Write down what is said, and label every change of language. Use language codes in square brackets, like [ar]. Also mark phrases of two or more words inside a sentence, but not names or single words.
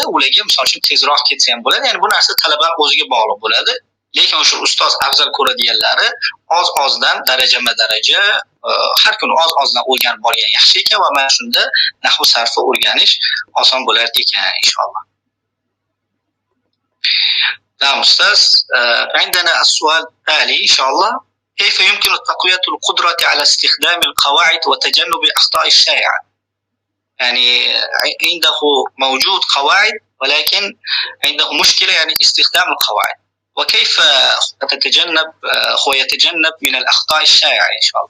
[uz] Ularga misol uchun tezroq ketsa ham bo'ladi. Ya'ni bu narsa talabaning o'ziga bog'liq bo'ladi. Lekin o'sha ustoz afzal ko'radiganlari oz-ozdan darajama-daraja har kuni oz-ozdan o'rganib borgan yaxshi ekan va mana shunda nahvu sarfni o'rganish oson bo'lar ekan inshaalloh. [ar] نعم أستاذ، عندنا السؤال التالي إن شاء الله: كيف يمكن تقوية القدرة على استخدام القواعد وتجنب الأخطاء الشائعة؟ يعني عنده موجود قواعد ولكن عنده مشكلة يعني استخدام القواعد، وكيف يتجنب من الأخطاء الشائعة إن شاء الله؟